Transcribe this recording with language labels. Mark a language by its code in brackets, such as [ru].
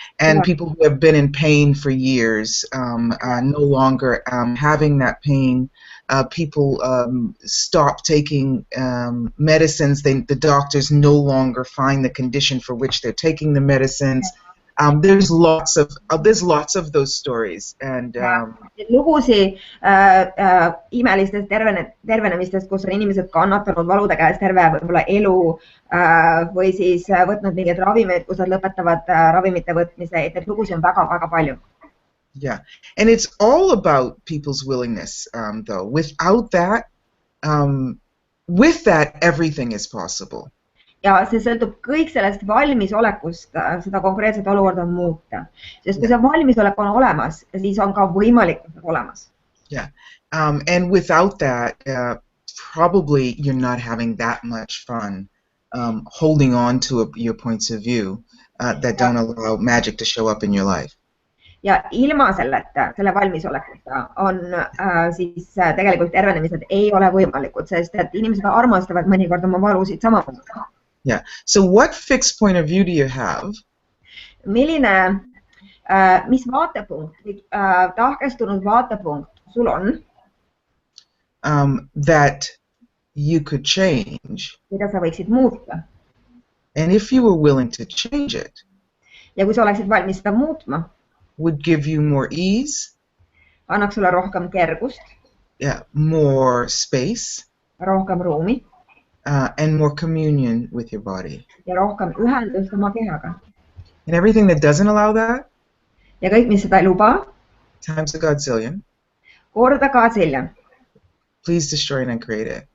[en] And people who have been in pain for years, no longer having that pain. People stop taking medicines. The doctors no longer find the condition for which they're taking the medicines. There's lots of those stories and [et] lugusid imelistest tervenemistest, kus on inimesed kannatanud valude käes terve võib-olla elu või siis võtnud mingeid ravimeid, kus nad lõpetavad ravimite võtmise, et neid lugusid on väga-väga palju. [en] Yeah, and it's all about people's willingness, though. Without that, with that, everything is possible. [et] Ja see sõltub kõik sellest valmisolekust seda konkreetset olukorda muuta. Sest kui see valmisolek on olemas, siis on ka võimalikkus olemas. [en] Yeah, and without that, probably you're not having that much fun holding on to your points of view that don't allow magic to show up in your life. [et] Ja ilma selleta, selle valmisolekuta on siis tegelikult tervenemised ei ole võimalikud, sest et inimesed armastavad mõnikord oma valusid samamoodi. [en] Yeah. So what fixed point of view do you have? [et] Milline, mis vaatepunkt, tahkestunud vaatepunkt sul on? [en] That you could change. [et] Mida sa võiksid muuta. [en] And if you were willing to change it, [et] ja kui sa oleksid valmis seda muutma, [en] would give you more ease, [et] annaks sulle rohkem kergust, [en] more space, [et] rohkem ruumi, [en] and more communion with your body. [et] ja rohkem ühendust oma kehaga. [en] And everything that doesn't allow that, [et] ja kõik, mis seda ei luba, [en] times a godzillion, [et] korda kaadsilja. [en] Please destroy and uncreate it.